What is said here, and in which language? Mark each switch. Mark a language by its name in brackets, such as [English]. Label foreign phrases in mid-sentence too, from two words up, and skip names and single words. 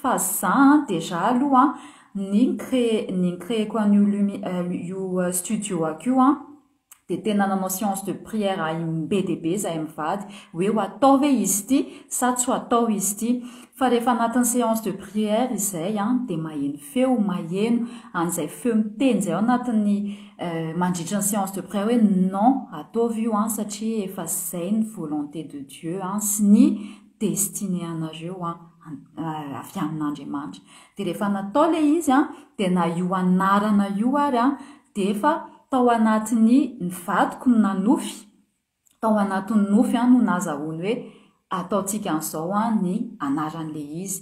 [Malagasy] Fa za déjà aloha ny créeko an'io studio akio de tena nanao [French] séance de prière [Malagasy] be dia be zahay mivady hoe ho atao ve izy ity sa tsy ho atao izy ity. Fa rehefa anatin'ny [French] séance de prière [Malagasy] izay de maheno feo an'izay feo miteny zay ao anatin'ny mandritra ny [French] séance de prière [Malagasy] hoe non ataovy io satria efa zay ny [French] volonté de Dieu [Malagasy] sy ny destiné anareo avy amin'Andriamanitra. De rehefa natao le izy de na io anarana io ary de efa tao anatin'ny vadiko no nanofy, tao anatin'ny nofy no nazahoany hoe ataontsika an'izao ny anaran'le izy.